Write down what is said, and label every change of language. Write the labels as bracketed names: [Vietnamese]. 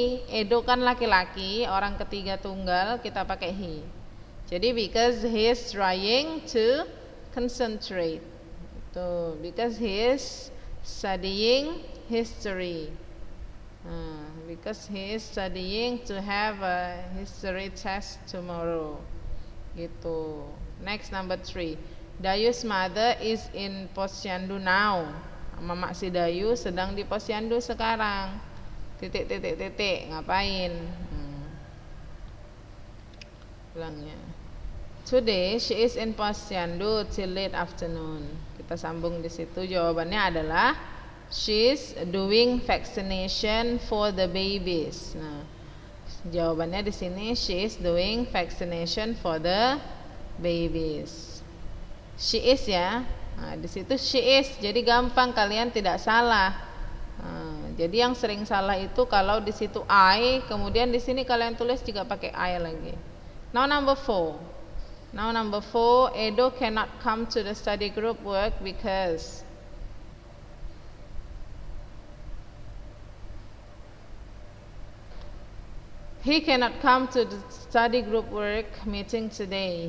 [Indonesian] Edo kan laki-laki, orang ketiga tunggal, kita pakai he. [English] Jadi because he is trying to concentrate. Tuh, because he is studying history. Because he is studying to have a history test tomorrow. Gitu. Next, number 3. Dayu's mother is in Posyandu now. [Indonesian] Mama si Dayu sedang di Posyandu sekarang. Titik. Ngapain? [English] bilangnya. Today she is in posyandu till late afternoon. [Indonesian] Kita sambung di situ. Jawabannya adalah [English] she's doing vaccination for the babies. [Indonesian] Nah, jawabannya di sini [English] she's doing vaccination for the babies. She is ya. [Indonesian] Nah, di situ [English] she is. [Indonesian] Jadi gampang, kalian tidak salah. Nah, jadi yang sering salah itu kalau di situ I, kemudian di sini kalian tulis juga pakai I lagi. [English] Now number 4. Now number 4, Edo cannot come to the study group work because he cannot come to the study group work meeting today.